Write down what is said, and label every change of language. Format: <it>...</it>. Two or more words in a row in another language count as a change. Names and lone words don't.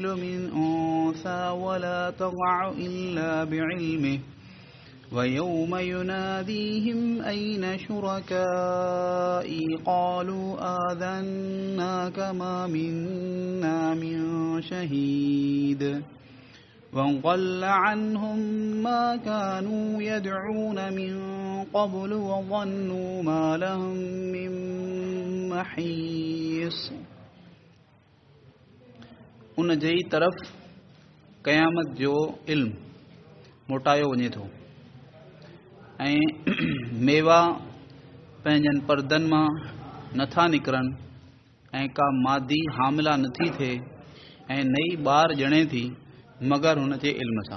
<ar>من أنثى ولا تضع إلا بعلمه ويوم يناديهم أين شركائي قالوا آذناك ما منا من شهيد وضل عنهم ما كانوا يدعون من قبل وظنوا ما لهم من محيص</ar> <sd>उन जी तरफ़ क़यामत जो इल्म मोटायो वञे थो ऐं मेवा पंहिंजनि परदनि मां नथा निकिरनि ऐं का मादी हामिला नथी थिए ऐं नई ॿार ॼणे थी मगर हुन जे इल्म सां।</sd>